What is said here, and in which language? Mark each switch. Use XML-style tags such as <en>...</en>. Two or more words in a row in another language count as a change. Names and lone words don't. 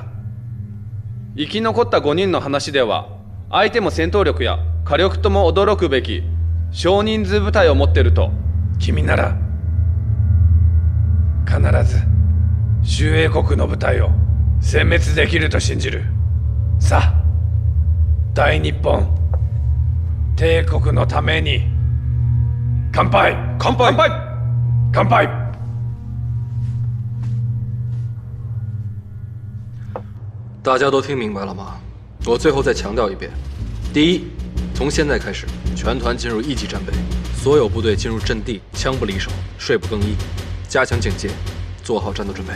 <ja>生き残った5人の話では相手も戦闘力や火力とも驚くべき少人数部隊を持っていると。君なら必ず周英国の部隊を殲滅できると信じる。さあ、大日本帝国のために乾杯。乾杯。乾杯。乾杯。</ja> <zh>大家都听明白了吗？我最后再强调一遍：第一，从现在开始，全团进入1级战备，所有部队进入阵地，枪不离手，睡不更衣，加强警戒，做好战斗准备。</zh>